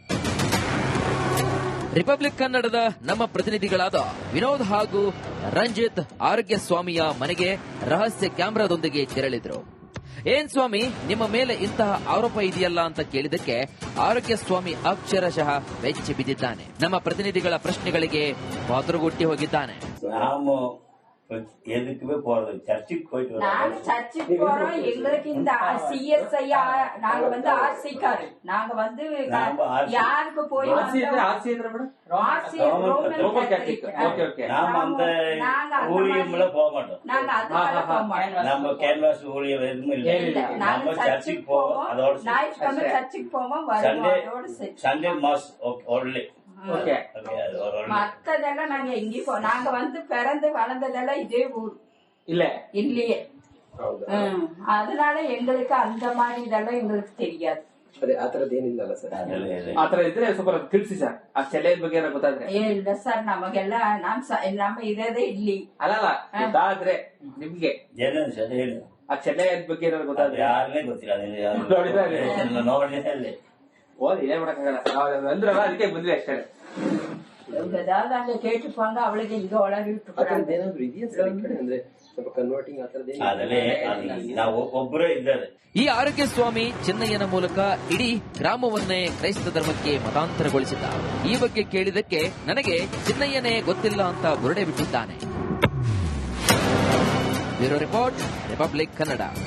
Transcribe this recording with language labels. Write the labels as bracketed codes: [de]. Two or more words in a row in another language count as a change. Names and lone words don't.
[kn] ರಿಪಬ್ಲಿಕ್ ಕನ್ನಡದ ನಮ್ಮ ಪ್ರತಿನಿಧಿಗಳಾದ ವಿನೋದ್ ಹಾಗೂ ರಂಜಿತ್ ಆರೋಗ್ಯ ಸ್ವಾಮಿಯ ಮನೆಗೆ ರಹಸ್ಯ ಕ್ಯಾಮೆರಾದೊಂದಿಗೆ ತೆರಳಿದ್ರು. ಏನ್ ಸ್ವಾಮಿ, ನಿಮ್ಮ ಮೇಲೆ ಇಂತಹ ಆರೋಪ ಇದೆಯಲ್ಲ ಅಂತ ಕೇಳಿದಕ್ಕೆ ಆರೋಗ್ಯ ಸ್ವಾಮಿ ಅಕ್ಷರಶಃ ಬೆಚ್ಚಿ ಬಿದ್ದಿದ್ದಾನೆ. ನಮ್ಮ ಪ್ರತಿನಿಧಿಗಳ ಪ್ರಶ್ನೆಗಳಿಗೆ ಪಾತ್ರಗೊಟ್ಟಿ ಹೋಗಿದ್ದಾನೆ. [ta] எதுக்குமே போறது சர்ச்சுக்கு போயிட்டு நாங்க சர்ச்சுக்கு போறோம். எங்களுக்கு இந்த சிஎஸ்ஐ நாங்க வந்து ஆர்சிக்காரு. நாங்க வந்து யாருக்கு போய் நாம அந்த ஊழியம்ல போக மாட்டோம். நாங்க அதுக்காக போக மாட்டோம். நம்ம கேன்வாஸ் ஊழியம் எதுவுமே இல்லை. நம்ம சர்ச்சுக்கு போவோம். அதோட ஞாயிற்றுக்கிழமை சர்ச்சுக்கு போவோம். வருவோம். [en] Sunday mass only. [ta] மத்ததெல்லாம் நாங்க எங்கேயும் போ. நாங்க வந்து பிறந்து வளர்ந்ததெல்லாம் இதே ஊர் இல்லையே. அதனால எங்களுக்கு அந்த மாதிரி இதெல்லாம் எங்களுக்கு தெரியாது. [kn] ಅದೇ ಆತರದ್ದು ಏನಿಲ್ಲಲ್ಲ ಸರ್. ಅದೆಲ್ಲ ಇದೆ. ಆತರ ಇದ್ರೆ ಸ್ವಲ್ಪ ತಿಳಿಸಿ ಸರ್. ಆ ಚೆಲ್ಲೆಯ ಬಗ್ಗೆ ಏನೋ ಗೊತ್ತಾದ್ರೆ. ಇಲ್ಲ ಸರ್, ನಮಗೆಲ್ಲ ನಮ್ಮ ಇರೋದೇ ಇಲ್ಲಿ. ಅಲ್ಲಲ್ಲ ಗೊತ್ತಾದ್ರೆ ನಿಮ್ಗೆ ಏನೇನು ಸರ್ ಹೇಳಿ. ಆ ಚೆಲ್ಲೆಯ ಬಗ್ಗೆ ಏನೋ ಗೊತ್ತಾದ್ರೆ. ಯಾರನ್ನೇ ಗೊತ್ತಿಲ್ಲ ಅದನ್ನ ನೋಡಿದ್ರೆ ನೋಡಿದ್ರೆ ಓದಿ ಏನ್ ಮಾಡಕ್ಕಾಗಲ್ಲ. ಅಂದ್ರಲ್ಲ ಅದಕ್ಕೆ ಬಂದ್ವಿ ಅಷ್ಟೇ. [ta] ஏதாவது அங்க கேட்டுப்பாங்க, அவளுக்கு இங்க உளறி விட்டுறாங்க. [kn] ಏನಾದ್ರು ಇದೆಯಾ ಸರ್ ಈ ಕಡೆ ಅಂದ್ರೆ ಸ್ವಲ್ಪ ಕನ್ವರ್ಟಿಂಗ್ ಆತರದ್ದು ಅದಲ್ಲೇ ನಾವು ಒಬ್ಬರೇ ಇದ್ದಾರೆ. ಈ ಆರೋಗ್ಯ ಸ್ವಾಮಿ ಚಿನ್ನಯ್ಯನ ಮೂಲಕ ಇಡೀ ಗ್ರಾಮವನ್ನೇ ಕ್ರೈಸ್ತ ಧರ್ಮಕ್ಕೆ ಮತಾಂತರಗೊಳಿಸಿದ್ದ. ಈ ಬಗ್ಗೆ ಕೇಳಿದಕ್ಕೆ ನನಗೆ ಚಿನ್ನಯ್ಯನೇ ಗೊತ್ತಿಲ್ಲ ಅಂತ ಬುರುಡೆ ಬಿಟ್ಟಿದ್ದಾನೆ. ಬ್ಯೂರೋ ರಿಪೋರ್ಟ್, ರಿಪಬ್ಲಿಕ್ ಕನ್ನಡ.